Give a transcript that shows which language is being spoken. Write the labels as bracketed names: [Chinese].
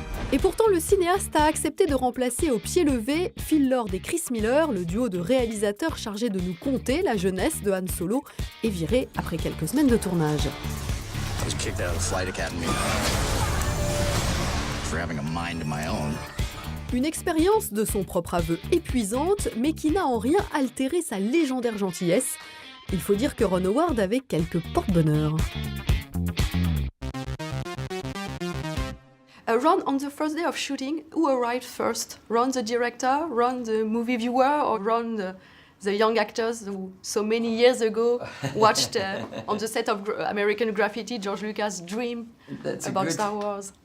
[French] Et pourtant, le cinéaste a accepté de remplacer au pied levé Phil Lord et Chris Miller, le duo de réalisateurs chargés de nous conter la jeunesse de Han Solo, et viré après quelques semaines de tournage. [English] I was kicked out of the flight academy for having a mind of my own. [French] Une expérience de son propre aveu épuisante, mais qui n'a en rien altéré sa légendaire gentillesse. Il faut dire que Ron Howard avait quelques porte-bonheur. [English] Ron, on the first day of shooting, who arrived first? Ron the director, Ron the movie viewer, or Ron the young actors who so many years ago watched on the set of American Graffiti, George Lucas' dream about Star Wars?